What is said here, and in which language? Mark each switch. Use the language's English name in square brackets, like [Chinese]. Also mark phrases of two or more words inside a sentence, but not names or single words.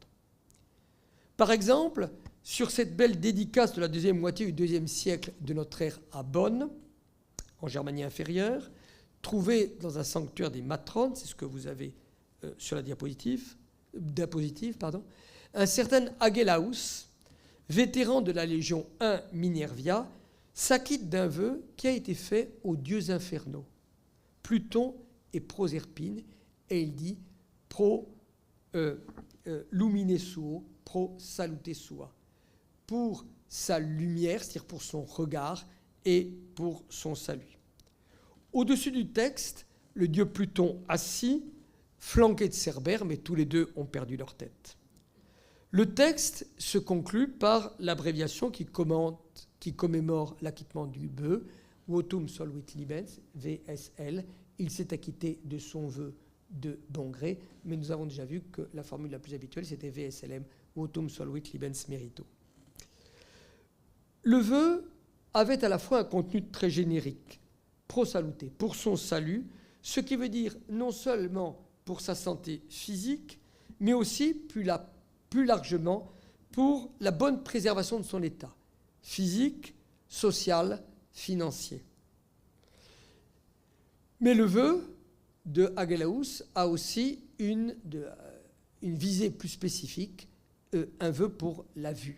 [French] Par exemple, sur cette belle dédicace de la deuxième moitié du IIe siècle de notre ère à Bonn, en Germanie inférieure, trouvée dans un sanctuaire des matrones, c'est ce que vous avez sur la diapositive, un certain Agelaus, vétéran de la Légion I Minervia, s'acquitte d'un vœu qui a été fait aux dieux infernaux, Pluton et Proserpine, et il dit [Latin] pro lumine suo, pro salute sua, [French] pour sa lumière, c'est-à-dire pour son regard et pour son salut. Au-dessus du texte, le dieu Pluton assis, flanqué de Cerbère, mais tous les deux ont perdu leur tête. Le texte se conclut par l'abréviation qui commémore l'acquittement du vœu, [Latin] Votum solvit libens, VSL. [French] Il s'est acquitté de son vœu de bon gré, mais nous avons déjà vu que la formule la plus habituelle, c'était VSLM, [Latin] Votum solvit libens merito. [French] Le vœu avait à la fois un contenu très générique, [Latin] pro salute, [French] pour son salut, ce qui veut dire non seulement pour sa santé physique, mais aussi plus largement pour la bonne préservation de son état physique, social, financier. Mais le vœu de Agelaus a aussi une visée plus spécifique, un vœu pour la vue.